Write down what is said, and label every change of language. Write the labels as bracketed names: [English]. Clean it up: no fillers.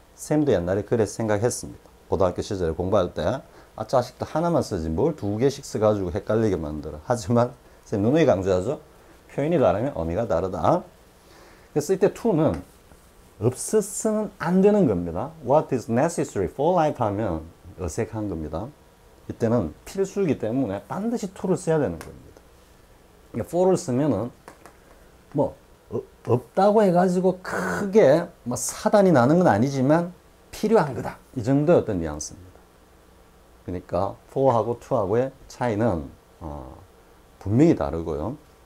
[Korean] 쌤도 옛날에 그래 생각했습니다. 고등학교 시절에 공부할 때 자식도 하나만 쓰지 뭘 두 개씩 써가지고 헷갈리게 만들어. 하지만 쌤 누누이 강조하죠. 표현이 다르면 의미가 다르다. 그래서 이때 to는 없었으면 안 되는 겁니다. [English] What is necessary for life [Korean] 하면 어색한 겁니다. 이때는 필수이기 때문에 반드시 to를 써야 되는 겁니다. 그러니까 for를 쓰면은 뭐 없다고 해가지고 크게 뭐 사단이 나는 건 아니지만 필요한 거다. 이 정도의 어떤 뉘앙스입니다. 그러니까 for하고 to하고의 차이는 분명히 다르고요.